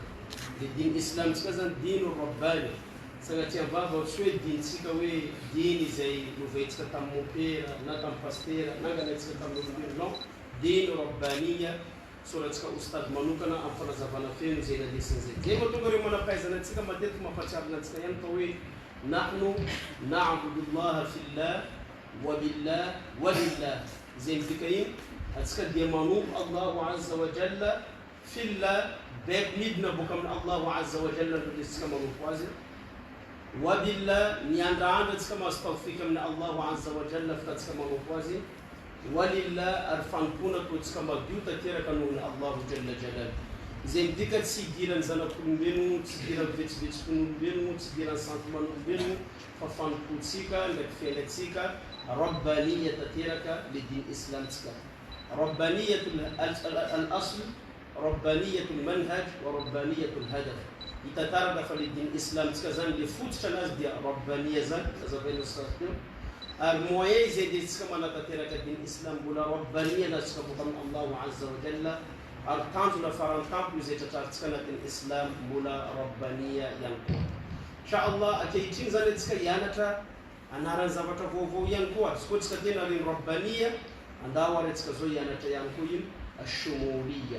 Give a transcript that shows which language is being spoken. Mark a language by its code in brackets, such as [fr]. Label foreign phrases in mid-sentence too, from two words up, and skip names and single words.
[mg] Dia diny islam tsika zany [ar] دين رباني [mg] sanatria vava tsy hoe dinitsika hoe diny izay novaintsika tamin'ny mopera na tamin'ny pastera na angalaintsika tamin'ny olombelona non [ar] دين ربانية [mg] soratsika Oustaz manokana amin'ny fanazavana feno izay nalesin'izay. Zay mahatonga ireo manam-pahaizana antsika matetika mampatsiarina antsika ihany fa hoe [ar] نحن نعبد الله فلله وبالله ولله. [mg] Zay midika iny atsika dia manompo [ar] الله عز وجل فلله [mg] midina boka amin'ny [ar] الله عز وجل [mg] no desitsika manompo azy. [ar] وبالله [mg] ny andraandra atsika mahazo tawfika amin'ny [ar] الله عز وجل [mg] fitatsika manompo azy. [ar] ولله [mg] ary fanompona toatsika madio tanteraka nohon'ny [ar] الله جل جلاله. [mg] Izay midika tsy hidiran'ny zanak'olombelogno, tsy hidiran'ny vetsikvetsik'olombelogno, tsy hidiran'ny sentimen'olombelogno fa fanompontsika ndraiky fiainatsika rabbaniya tanteraka le diny islamtsika. [ar] ربانية الأصل، ربانية المنهج وربانية الهدف. [mg] Hitantaraka fa le diny islamtsika zany le fototra anazy dia rabbaniya zany azavain'ny Oustaz teo. Ary moyen izay desitsika manatanteraka diny islam mbola rabbaniya nazitsika boka amin'ny [ar] الله عز وجل. [mg] Ary tanjona farany tampo izay tratrarintsika anatin'ny islam mbola rabbaniya ihany koa. Inshallah ankehitriny zany atsika hianatra anaran'ny zavatra vaovao ihany koa. Izy koa tsika tena reny rabbaniya andao ary atsika zao hianatra ihany koa ino ashumuliya.